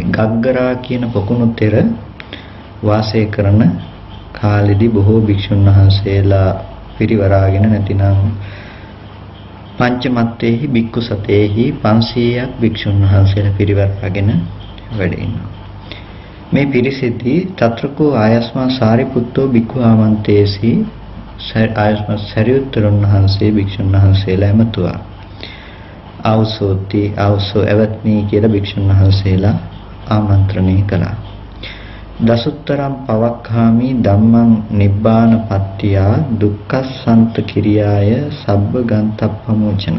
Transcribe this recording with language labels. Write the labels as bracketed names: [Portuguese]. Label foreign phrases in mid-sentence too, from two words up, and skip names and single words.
[Sinhala] ගග්ගරා කියන පොකුණු තෙර වාසය කරන කාලෙදී බොහෝ භික්ෂුන් වහන්සේලා පිරිවරාගෙන නැතිනම් [Pali] පංචමත්තේහි බික්කු සතේහි [Sinhala] 500ක් භික්ෂුන් වහන්සේලා පිරිවරාගෙන වැඩ ඉන්නවා. මේ පිරිසෙදී [Pali] තත්‍රකෝ ආයස්මා සාරිපුත්තෝ බික්ඛු ආමන්තේසි [Sinhala] ආයස්මා සරියුත්තරුන් වහන්සේ භික්ෂුන් වහන්සේලා එමතුවා. [Pali] ආවසෝ එවත්නි [Sinhala] කියලා භික්ෂුන් වහන්සේලා ආමන්ත්‍රණය කළා. [Pali] දසුත්තරම් පවක්ඛාමි ධම්මං නිබ්බාන පත්තියා දුක්ඛසන්ත කිරියාය සබ්බ ගන්තප්පමෝචන.